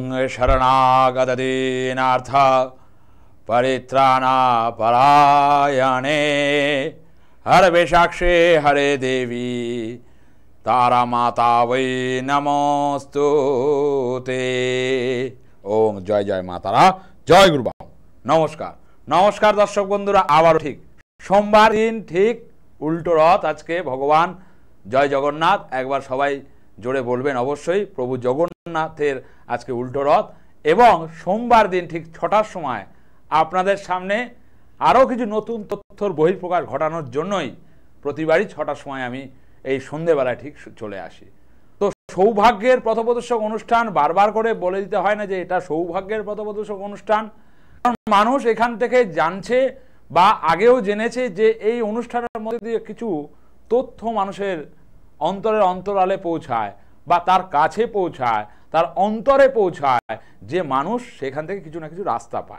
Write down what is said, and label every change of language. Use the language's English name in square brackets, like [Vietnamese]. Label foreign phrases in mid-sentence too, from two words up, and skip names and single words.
[Sanskrit] शरणागतदीनार्थ परित्राणापरायणे हर विशाक्षे हरे देवी तारा माता वै नमोस्तुते। [Bangla] ওম জয় জয় মাতারা, জয় গুরুবাবা। নমস্কার নমস্কার দর্শক বন্ধুরা, আবার ঠিক সোমবার দিন ঠিক উল্টো রথ। আজ কে ভগবান জয় জগন্নাথ এক বার সবাই জোড়ে বলবেন অবশ্যই। প্রভু জগন্নাথের আজ কে উল্টো রথ এবং সোমবার দিন ঠিক 6টার সময় আপনাদের সামনে আরো কিছু নতুন তথ্যের বহিঃপ্রকাশ ঘটানোর জন্যই প্রতিবারই 6টার সময় আমি এই সন্ধ্যাবেলায় ঠিক চলে আসি। তো সৌভাগ্যের পথপ্রদর্শক অনুষ্ঠান বারবার করে বলে দিতে হয় না যে এটা সৌভাগ্যের পথপ্রদর্শক অনুষ্ঠান। কারণ মানুষ এখান থেকে জানছে বা আগেও জেনেছে যে এই অনুষ্ঠানের মধ্যে দিয়ে কিছু তথ্য মানুষের অন্তরের অন্তরালে পৌঁছায় বা তার কাছে পৌঁছায়, তার অন্তরে পৌঁছায়, যে মানুষ সেখান থেকে কিছু না কিছু রাস্তা পায়।